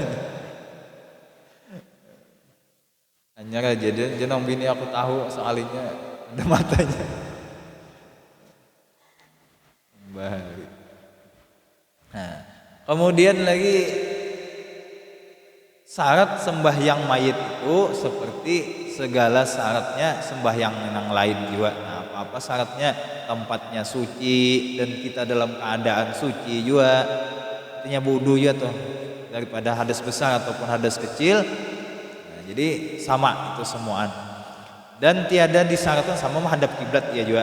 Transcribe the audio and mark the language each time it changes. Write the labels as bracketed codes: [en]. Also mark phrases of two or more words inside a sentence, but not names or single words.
[bjn] Hanya aja dia jenong bini aku tahu soalnya ada matanya. Balik. Nah, kemudian lagi syarat sembahyang mayit itu seperti segala syaratnya sembahyang yang lain juga. Nah, apa-apa syaratnya tempatnya suci dan kita dalam keadaan suci juga. Artinya wudu ya tuh daripada hadas besar ataupun hadas kecil. Nah, jadi sama itu semuaan. Dan tiada disyaratkan sama menghadap kiblat ya juga.